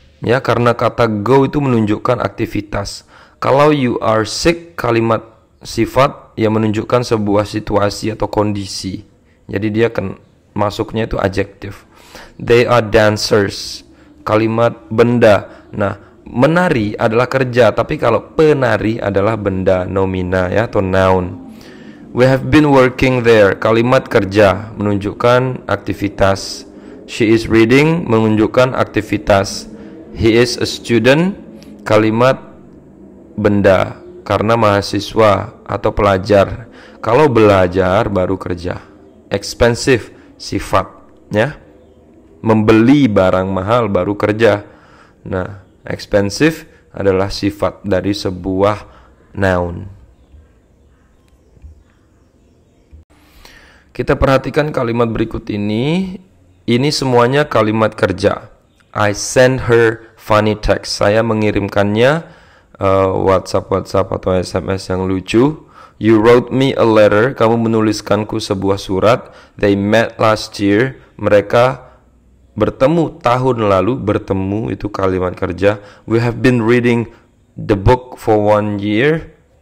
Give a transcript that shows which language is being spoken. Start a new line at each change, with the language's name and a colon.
Indonesian: Ya, karena kata go itu menunjukkan aktivitas. Kalau
English: you are sick,
Indonesian: kalimat sifat yang menunjukkan sebuah situasi atau kondisi. Jadi dia kan masuknya itu adjektif.
English: They are dancers,
Indonesian: kalimat benda. Nah, menari adalah kerja, tapi kalau penari adalah benda, nomina ya atau noun.
English: We have been working there,
Indonesian: kalimat kerja menunjukkan aktivitas.
English: She is reading
Indonesian: menunjukkan aktivitas.
English: He is a student,
Indonesian: kalimat benda karena mahasiswa atau pelajar. Kalau belajar baru kerja. Expensive, sifat ya. Membeli barang mahal baru kerja. Nah, expensive adalah sifat dari sebuah noun. Kita perhatikan kalimat berikut ini. Ini semuanya kalimat kerja.
English: I send her funny text.
Indonesian: Saya mengirimkannya WhatsApp atau SMS yang lucu.
English: You wrote me a letter.
Indonesian: Kamu menuliskanku sebuah surat.
English: They met last year.
Indonesian: Mereka bertemu tahun lalu. Bertemu itu kalimat kerja.
English: We have been reading the book for 1 year.